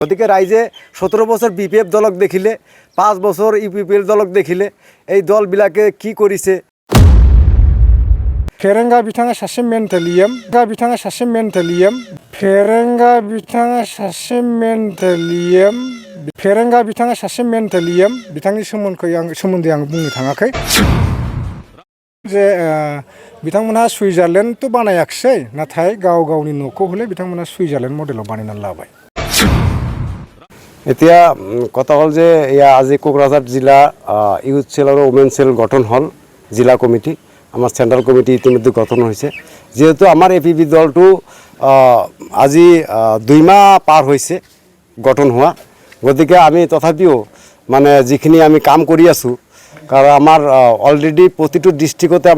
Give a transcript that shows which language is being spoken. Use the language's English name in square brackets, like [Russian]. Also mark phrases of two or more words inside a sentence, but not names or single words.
[Assamese] গতিকে ৰাইজে 17 বছৰ বিপিএফ দলক দেখিলে 5 বছৰ ইউপিপিএল দলক দেখিলে এই দলবিলাকে কি কৰিছে [Bodo] फेरेंगा बिथाङा सासे मेन्टेलियाम बिथांनि सोमोन्दै आं बुंनो थाङाखै जे बिथांमोनहा सुइजारलेण्ड बानायाखिसै नाथाय गाव गावनि न'खौ हले बिथांमोनहा सुइजारलेण्ड मडेलाव बानायनानै लाबाय [Assamese] এতিয়া কথা হ'ল যে এয়া আজি কোকৰাঝাৰ জিলা ইউথ সেল আৰু ওমেন সেল গঠন হ'ল জিলা কমিটি আমাৰ চেণ্ট্ৰেল কমিটি ইতিমধ্যে গঠন হৈছে যেহেতু আমাৰ এপিপি দলটো আজি 2 মাহ পাৰ হৈছে গঠন হোৱা গতিকে আমি তথাপিও মানে যিখিনি আমি কাম কৰি আছোঁ কাৰণ আমাৰ অলৰেডি প্ৰতিটো ডিস্ট্ৰিক্টতে আমাৰ